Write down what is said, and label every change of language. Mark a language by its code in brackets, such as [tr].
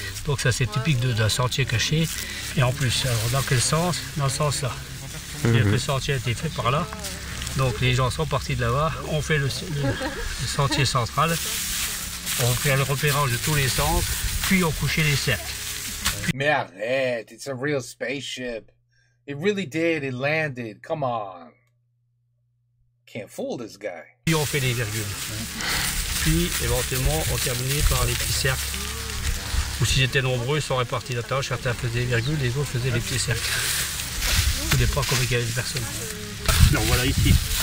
[fr] Donc ça c'est typique d'un sentier caché. Et en plus, alors dans quel sens? Dans ce sens-là. Le sentier a été fait par là. Donc les gens sont partis de là-bas, on fait le sentier central, on fait le repérage de tous les sens, puis on couchait les cercles. Mais arrête, [en] it's a real spaceship. It really did, it landed, come on. Can't fool this guy. [fr] Puis on fait les virgules. Puis éventuellement on terminait par les petits cercles. Ou s'ils étaient nombreux, ils sont répartis la tâche, certains faisaient les virgules, les autres faisaient les petits cercles. Tout dépend combien il y avait de personnes. Donc voilà ici.